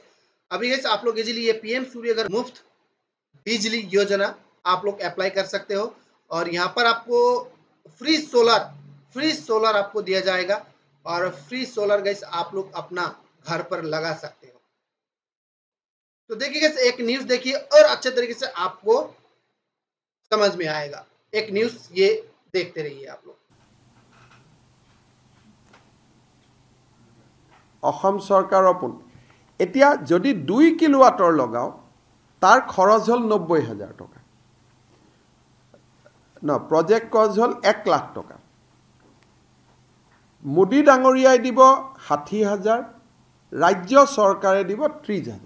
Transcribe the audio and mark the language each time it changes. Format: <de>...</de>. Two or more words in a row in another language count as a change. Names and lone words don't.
<hi>अभी गैस आप लोग इजीली ये पीएम सूर्यघर मुफ्त बिजली योजना आप लोग अप्लाई कर सकते हो, और यहाँ पर आपको</hi> <en>free solar</en> <hi>आपको दिया जाएगा, और</hi> <en>free solar</en> <hi>गैस आप लोग अपना घर पर लगा सकते हो। तो देखिए गैस एक न्यूज देखिए और अच्छे तरीके से आपको समझ में आएगा, एक न्यूज ये देखते रहिए आप लोग।</hi> <as>অসম চৰকাৰৰ এতিয়া যদি 2 কিলোৱাটৰ লগাও তাৰ খৰচ হ'ল 90,000 টকা,</as> <en>project cost</en> <as>হ'ল 1 লাখ টকা। মোদী ডাঙৰীয়াই দিব 60,000, ৰাজ্য চৰকাৰে দিব 30,000।</as>